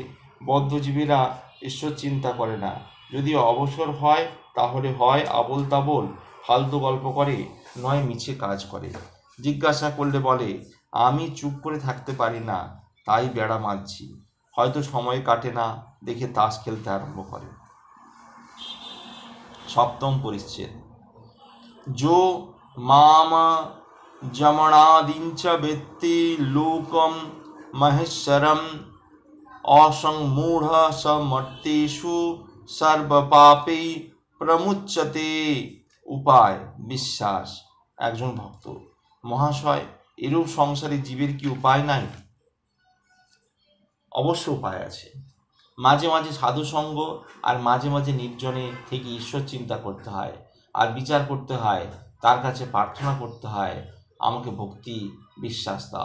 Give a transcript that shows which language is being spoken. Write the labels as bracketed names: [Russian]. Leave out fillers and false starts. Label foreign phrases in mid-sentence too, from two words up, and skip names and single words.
[Bangla] বদ্ধজীবীরা ঈশ্বর চিন্তা করে না, যদি অবসর হয় তাহলে হয় আবোল তাবোল ফালতু গল্প করে, নয় মিছে কাজ করে। জিজ্ঞাসা করলে বলে, আমি চুপ করে থাকতে পারি না, তাই বেড়া মারছি। হয়তো সময় কাটে না দেখে তাস খেলতে আরম্ভ করে। 7ম পরিচ্ছেদ। [Sanskrit] जो माम जमणादिंच वेत्ति लोकम महेश्वरम असंमूढ़ समर्तेषु सर्वपापे प्रमुच्यते। [Bangla] উপায়: বিশ্বাস। একজন ভক্ত, মহাশয়, এরূপ সংসারে জীবের কি উপায় নাই? অবশ্য উপায় আছে। মাঝে মাঝে সাধুসঙ্গ আর মাঝে মাঝে নির্জনে থেকে ঈশ্বর চিন্তা করতে হয়, আর বিচার করতে হয়, তার কাছে প্রার্থনা করতে হয়, আমাকে ভক্তি বিশ্বাস দাও।